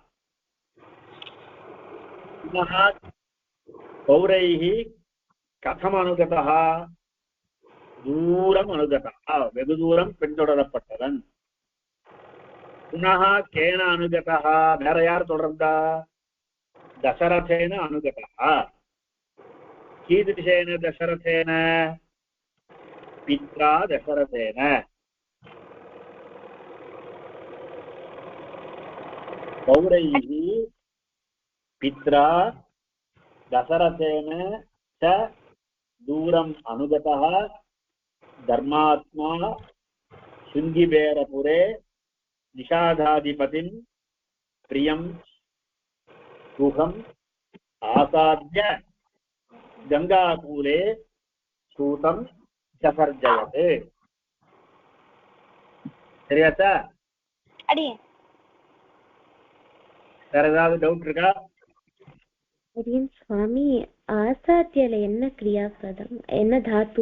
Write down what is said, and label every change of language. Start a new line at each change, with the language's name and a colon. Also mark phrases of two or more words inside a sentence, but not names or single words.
Sanskrit: पुनः कौरैः कथम् अनुगता? दूरम् अनुगता,
Tamil: வெகு தூரம் பின்தொடரப்பட்டவன்.
Sanskrit: पुनः केन अनुगता?
Tamil: வேற யார் தொடர்ந்தா?
Sanskrit: दशरथेन अनुगता. कीदृशेन दशरथेन? पित्रा दशरथेन. पौरैः पित्रा दशरथेन च दूरम् अनुगतः धर्मात्मा शृङ्गिबेरपुरे निषादाधिपतिं प्रियं गुहम् आसाद्य गङ्गाकूले सूतम् ससर्जयते.
Tamil: சரியாச்சா? அடியே வேற ஏதாவது டவுட் இருக்கா? அடியன் சுவாமி, ஆசாத்தியல என்ன கிரியாபதம், என்ன தாத்து?